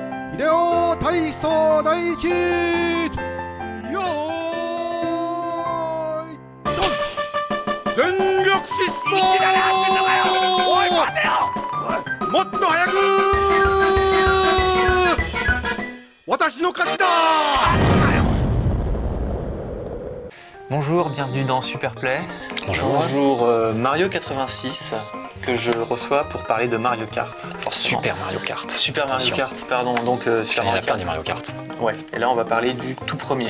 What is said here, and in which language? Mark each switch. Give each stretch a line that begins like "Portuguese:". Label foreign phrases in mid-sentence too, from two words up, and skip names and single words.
Japanese: 秀夫体操第一よーいドン全力疾走おい待てよもっと早く私の勝ちだ
French: Bonjour, bienvenue dans Superplay. Bonjour. Mario 86 que je reçois pour parler de Mario Kart. Super Mario Kart. Super Mario Attention. Kart, pardon, donc Super Il y en a Mario plein Kart. des Mario Kart. Ouais, et là on va parler du tout premier.